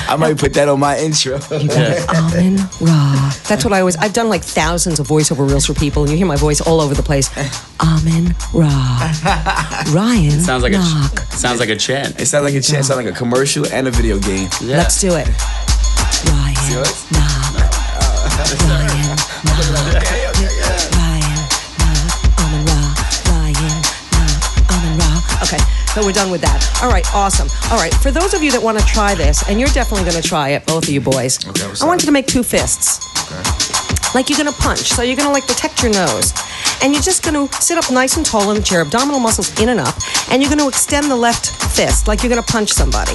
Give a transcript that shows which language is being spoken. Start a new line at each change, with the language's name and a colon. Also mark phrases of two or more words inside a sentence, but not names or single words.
English: I might put that on my intro. Amin Ra. That's what I've done like thousands of voiceover reels for people, and you hear my voice all over the place. Amin Ra. Ryan. Sounds like Nach. sounds like a chant. It sounds like a chant, sounds like a commercial and a video game. Yeah. Let's do it. Ryan Nach. Ryan Nach. Ryan Nach. Amin Ra. Ryan Nach. Amin Ra. Okay. So we're done with that. All right, awesome. All right, for those of you that want to try this, and you're definitely going to try it, both of you boys, Okay, I want you to make 2 fists. Okay. Like you're going to punch. So you're going to protect your nose. And you're just going to sit up nice and tall in the chair, abdominal muscles in and up, and you're going to extend the left fist like you're going to punch somebody.